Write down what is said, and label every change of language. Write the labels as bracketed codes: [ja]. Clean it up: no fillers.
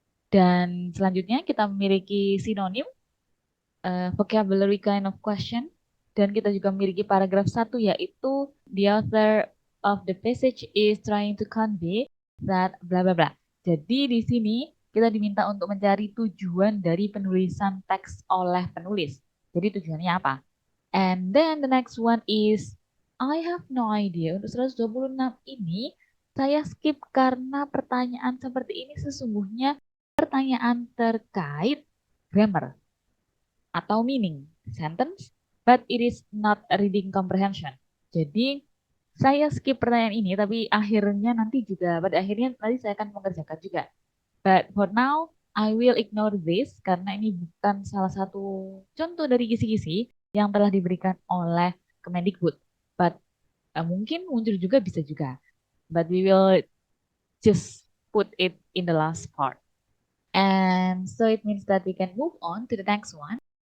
[id] Dan selanjutnya kita memiliki sinonim, [en] vocabulary kind of question. [id] Dan kita juga memiliki paragraf 1 yaitu [en] the author of the passage is trying to convey that bla bla bla. [id] Jadi di sini kita diminta untuk mencari tujuan dari penulisan teks oleh penulis. Jadi tujuannya apa? [en] And then the next one is I have no idea. [id] Untuk 126 ini saya skip karena pertanyaan seperti ini sesungguhnya pertanyaan terkait grammar atau meaning sentence, [en] but it is not a reading comprehension. [id] Jadi saya skip pertanyaan ini, tapi pada akhirnya nanti saya akan mengerjakan juga. [en] But for now, I will ignore this [id] karena ini bukan salah satu contoh dari kisi-kisi yang telah diberikan oleh Kemendikbud. But mungkin muncul juga, bisa juga. [en] But we will just put it in the last part. And so it means that we can move on to the next one.